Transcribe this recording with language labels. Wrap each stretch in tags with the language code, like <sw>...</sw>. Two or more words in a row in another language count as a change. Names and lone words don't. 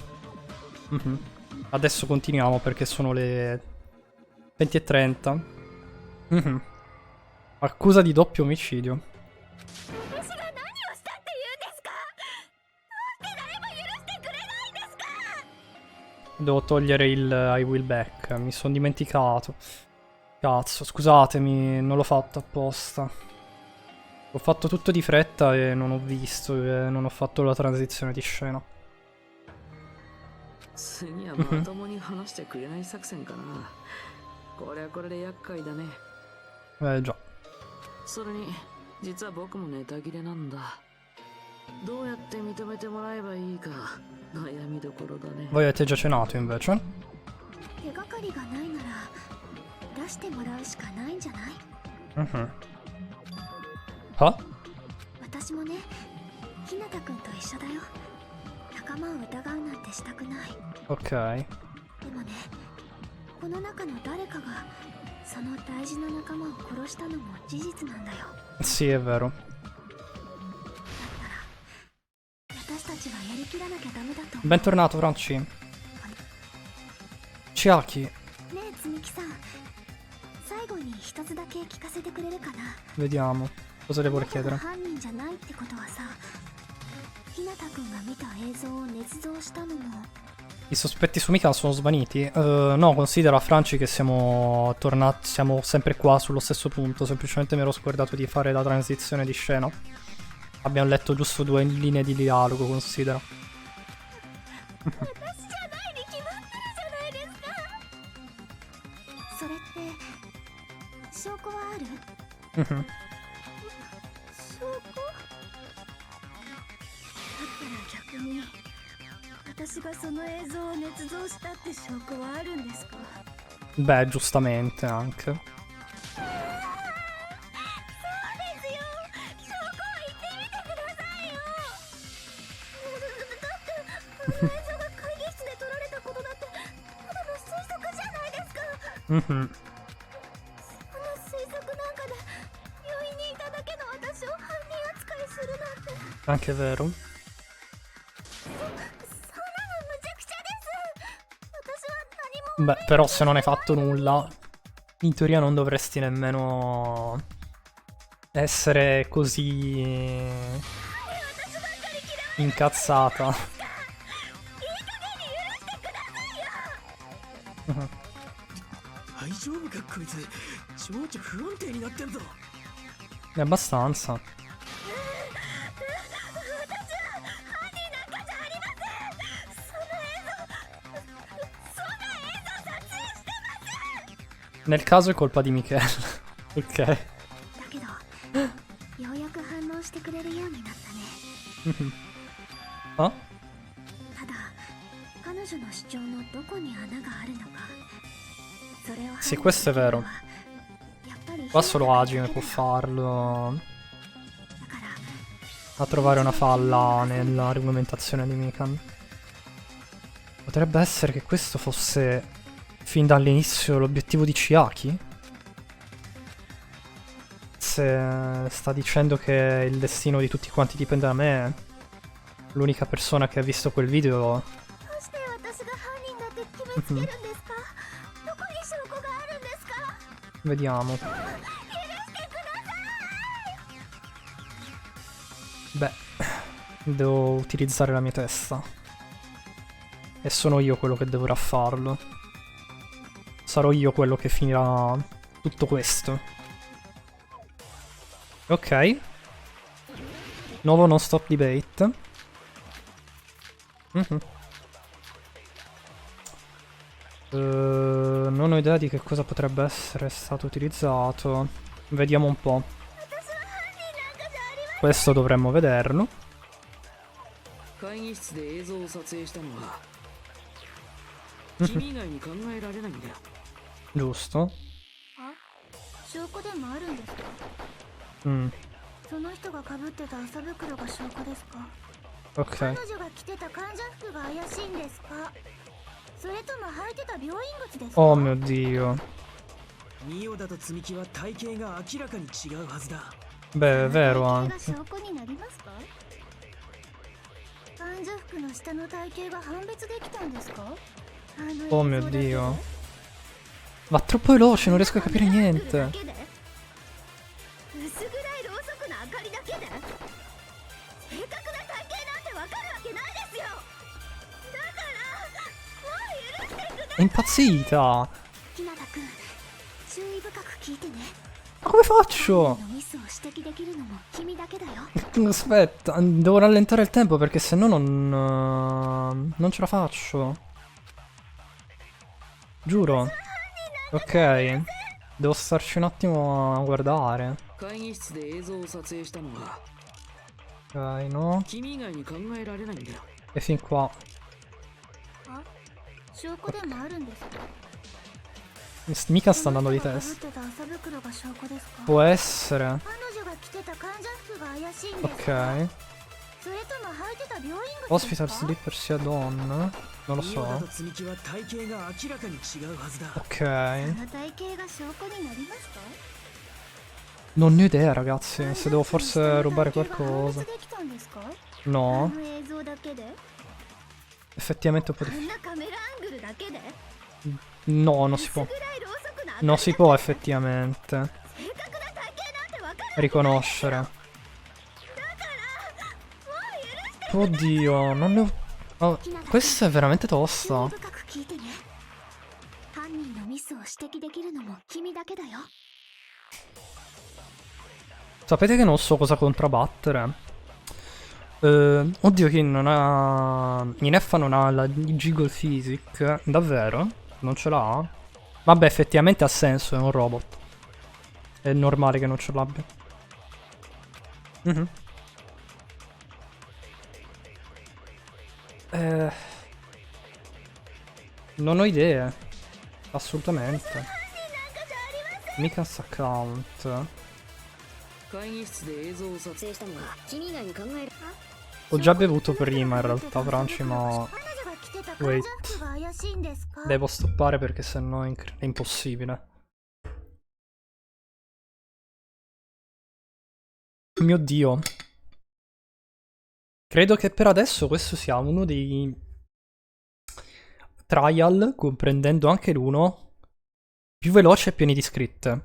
<it>Adesso continuiamo perché sono le 20:30. Accusa di doppio omicidio. Devo togliere il</it> <en>I will back.</en> <it>Mi sono dimenticato. Cazzo, scusatemi, non l'ho fatto apposta. Ho fatto tutto di fretta e non ho visto, e non ho fatto la transizione di scena.</it> <ja>次はまともに話してくれない作戦かな。これはこれで厄介だね。</ja> <it>Già.</it> <ja>それに実は僕もネタ切れなんだ。どうやって認めてもらえばいいか悩みどころだね。</ja> <it>Voi avete già cenato invece?</it> <ja>手がかりがないなら出してもらうしかないんじゃない？は？私もね、日向くんと一緒だよ。仲間を疑うなんてしたくない。</ja> <it>Ok.</it> <ja>でもね、この中の誰かがその大事な仲間を殺したのも事実なんだよ。</ja> <it>Sì, è vero.</it> <ja>私たちはやりきらなきゃダメだと。</ja> <it>Bentornato, Franci. Chiaki.</it> <ja>ねえ、つみきさん。最後に一つだけ聞かせてくれるかな。</ja> <it>Vediamo. Cosa le vuole chiedere?</it> <ja>犯人じゃないってことはさ、日向くんが見た映像を捏造したのも。</ja> <it>I sospetti su Mikan sono svaniti? No, considera Franci che siamo tornati, siamo sempre qua sullo stesso punto, semplicemente mi ero scordato di fare la transizione di scena. Abbiamo letto giusto 2 linee di dialogo, considera.</it> <ja>私じゃないに決まってるじゃないですか。それって証拠はある？証拠？だったら逆に私がその映像を捏造したって証拠はあるんですか？</ja> <it>Beh, giustamente anche.</it> <ja>そうですよ。証拠を言ってみてくださいよ。だってあの映像が会議室で撮られたことだってただの推測じゃないですか。その推測なんかで病院にいただけの私を犯人扱いするなんて。</ja> <it>Anche vero. Beh, però se non hai fatto nulla, in teoria non dovresti nemmeno essere così incazzata.</it> <ja>大丈夫かこいつ情緒不安定になってんぞ</ja> <it>Abbastanza. 'Nel caso è colpa di Michele. Ok.</it> <ja>だけどようやく反応してくれるようになったね。あ? ただ彼女の主張のどこに穴があるのか、それを</ja> <it>Sì, questo è vero.</it> <ja>やっぱり</ja> <it>Qua solo Hajime può farlo. A trovare una falla nella argomentazione di Mikan. Potrebbe essere che questo fosse fin dall'inizio l'obiettivo di Chiaki? Se sta dicendo che il destino di tutti quanti dipende da me, l'unica persona che ha visto quel video.</it> <ja>どうして私が犯人だって決めつけるんですか？どこに証拠があるんですか？</ja> <it>Vediamo. Beh, devo utilizzare la mia testa. E sono io quello che dovrà farlo. Sarò io quello che finirà tutto questo. Ok. Nuovo</it> <en>non stop debate.</en> <it>Non ho idea di che cosa potrebbe essere stato utilizzato. Vediamo un po'. Questo dovremmo vederlo.</it> <ja>会議室で映像を撮影したのは君以外に考えられないんだよ。</ja> <it>Giusto.</it> <ja>証拠でもあるんですか？ Mm, その人が被ってた麻袋が証拠ですか？</ja> <it>ok.</it> <ja>彼女が着てた患者服が怪しいんですか？それとも履いてた病院靴ですか？</ja> <it>Oh mio dio.</it> <ja>ミオダと積み木は体型が明らかに違うはずだ。</ja> <it>Beh, è vero</it> <ja>体</ja> <it>anche.</it> <ja>型が証拠になりますか？患者服の下の体型が判別できたんですか？</ja> <it>Oh mio dio. Va troppo veloce, non riesco a capire niente.</it> <ja>薄暗いろうそくの明かりだけで正確な体型なんてわかるわけないですよ。だからもう許してください。</ja> <it>È impazzita.</it> <ja>日向くん、注意深く聞いてね。</ja> <it>Ma come faccio?</it> <ja>ミスを指摘できるのも君だけだよ。</ja> <it>Aspetta, devo rallentare il tempo perché sennò non ce la faccio. Giuro. Ok. Devo starci un attimo a guardare.</it> <ja>会議室で映像を撮影したのは</ja> <it>Ok, no.</it> <ja>君以外に考えられないんだよ。</ja> <it>E fin qua.</it> <ja>証拠でもあるんですか？</ja> <it>Mica sta andando di</it> <ja>その</ja> <it>testa.</it> <ja>人が被ってた麻袋が証拠ですか？</ja> <it>Può essere.</it> <ja>彼女が着てた患者服が怪しいんですか？</ja> <it>Ok.</it> <ja>それとも履いてた病院靴ですか？</ja> <en>Hospital slipper</en> <it>sia donna. Non lo</it> <ja>ミオダ</ja> <it>so.</it> <ja>と積み木は体型が明らかに違うはずだ。</ja> <it>Ok.</it> <ja>その体型が証拠になりますか？</ja> <it>Non ne ho idea, ragazzi. Se devo forse rubare qualcosa.</it> <ja>判別できたんですか？</ja> <it>No.</it> <ja>あの映像だけで？</ja> <it>Effettivamente un po'</it> <ja>あ</ja> <it>difficile.</it> <ja>んなカメラアングルだけで？</ja> <it>No, non si può.</it> <ja>薄暗いろうそくの明かり</ja> <it>Non si può effettivamente</it> <ja>正確な体型なんてわかる。</ja> <it>riconoscere. Oddio, non ne ho... Oh, questa è veramente</it> <ja>注意</ja> <it>tosta.</it> <ja>深く聞いてね。犯人のミスを指摘できるのも君だけだよ。</ja> <it>Sapete che non so cosa contrabbattere? Oddio, Kin non ha... Ineffa non ha la</it> <en>Jiggle Physic.</en> <it>Davvero? Non ce l'ha? Vabbè, effettivamente ha senso, è un robot. È normale che non ce l'abbia. Mhm. Non ho idee. Assolutamente.</it> <en>Mikas account.</en> <ja>会議室で映像を撮影したのは君以外に考える。</ja> <it>Ho già bevuto prima in realtà, Franci, ma</it> <ja>彼女が着てた患者服が怪しいんですか？</ja> <it>devo stoppare perché sennò è impossibile. Mio Dio. Credo che per adesso questo sia uno dei trial, comprendendo anche l'uno, più veloci e pieni di scritte.</it>